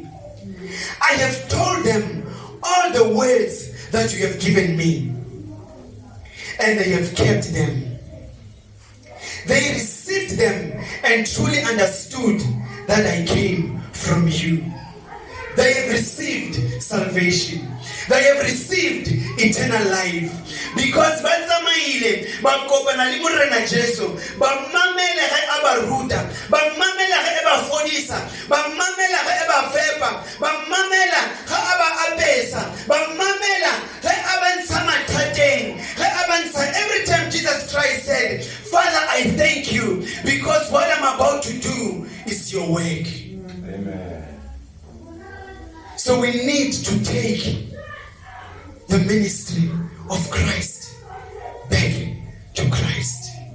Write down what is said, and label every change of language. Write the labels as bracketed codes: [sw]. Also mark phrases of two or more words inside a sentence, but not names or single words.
[en] I have told them all the words that you have given me, and they have kept them. They received them and truly understood that I came from you. They have received salvation. They have received eternal life. [nso] Because batsamaile ba kopana le Morena Jesu, ba mamela ge a ba ruta, ba mamela ge ba fodisa, ba mamela ge ba fepa, ba mamela ge a ba apesa, ba mamela ge a ba ntsha mathateng, ge a ba ntsha. [en] Every time Jesus Christ said, Father, I thank you because what I'm about to do is your work. Amen. So we need to take the ministry of Christ back to Christ.